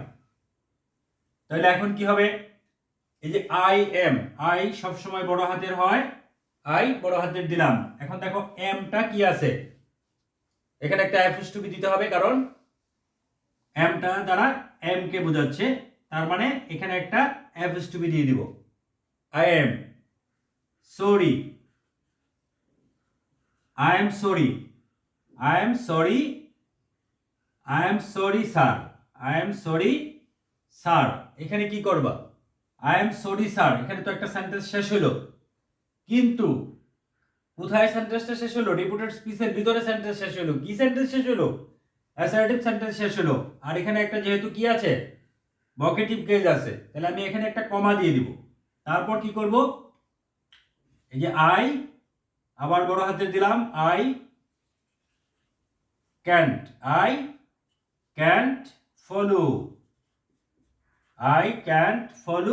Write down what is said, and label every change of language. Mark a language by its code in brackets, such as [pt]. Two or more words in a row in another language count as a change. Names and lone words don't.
[bn] তাহলে এখন কি হবে, এই যে [en] I am, [bn] আই সবসময় বড় হাতের হয়, আই বড় হাতের দিলাম। এখন দেখো এমটা কি আছে, এখানে একটা অ্যাপোস্ট্রফি দিতে হবে, কারণ এমটা দ্বারা এম কে বোঝাচ্ছে, তার মানে এখানে একটা অ্যাপোস্ট্রফি দিয়ে দিব। [en] I am sorry, I am sorry, I am sorry, I am sorry sir, I am sorry sir। [bn] এখানে কি করবা, [en] I am sorry sir, [bn] এখানে তো একটা সেন্টেন্স শেষ হলো, কিন্তু কোথায় সেন্টেন্সটা শেষ হলো, [en] reported speech [bn] ভিতরে সেন্টেন্স শেষ হলো। কি সেন্টেন্স শেষ হলো, [en] assertive sentence [bn] শেষ হলো। আর এখানে একটা যেহেতু কি আছে, [en] vocative case [bn] আছে, তাহলে আমি এখানে একটা কমা দিয়ে দিব। তারপর কি করব, এই যে আই আবার বড় হাতের দিলাম, [en] I can't, I can't follow, I can't follow.